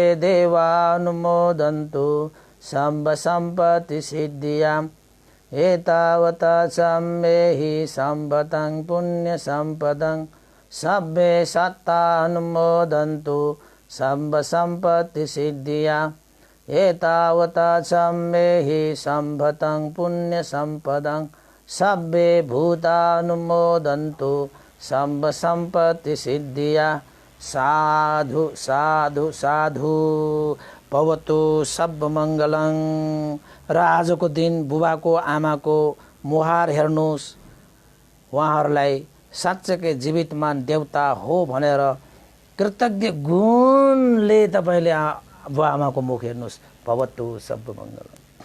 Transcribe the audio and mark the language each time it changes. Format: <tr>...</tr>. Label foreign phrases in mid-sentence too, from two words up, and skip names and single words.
<pi>देवानुमोदन्तु सम्ब सम्पत्तिसिद्धियाम् एतावत् च मेहि सम्भतं पुण्यसम्पदं सब्बे सत्तानुमोदन्तु सम्ब सम्पत्तिसिद्धियाम् एतावत् च मेहि सम्भतं पुण्यसम्पदं सब्बे भूतानुमोदन्तु सम्ब सम्पत्तिसिद्धिया। साधु साधु साधु भवतु सब मङ्गलं।</pi> <ne>र आजको दिन बुबाको आमाको मुहार हेर्नुहोस्, उहाँहरूलाई साँच्चैकै जीवितमान देवता हो भनेर कृतज्ञ गुणले तपाईँले बुवा आमाको मुख हेर्नुहोस्।</ne> <pi>भवतु सब मङ्गलम्।</pi>